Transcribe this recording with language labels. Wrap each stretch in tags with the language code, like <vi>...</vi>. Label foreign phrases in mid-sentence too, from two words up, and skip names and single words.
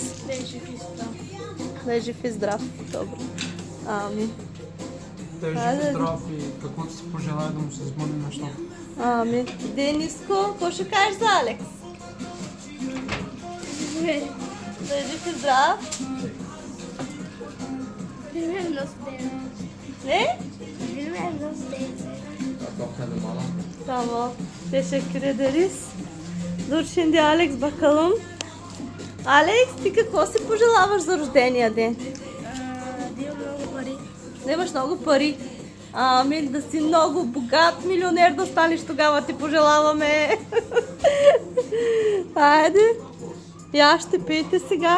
<bg>Да е жив и здрав. Добре. Амин. Да е жив и здрав и каквото си пожелая да му се сбъдне нещата. Амин. Дениско, какво ще кажеш за Алекс? Да е жив и zdrav.</bg> <tr>Ne? Tamam. Teşekkür ederiz. Dur şimdi Alex bakalım.</tr> <bg>Alex, ти какво си пожелаваш за рождения ден? Да имаш много пари. Ами да си много богат милионер да станеш, тогава ти пожелаваме. Хайде. Я ще пиете сега.</bg>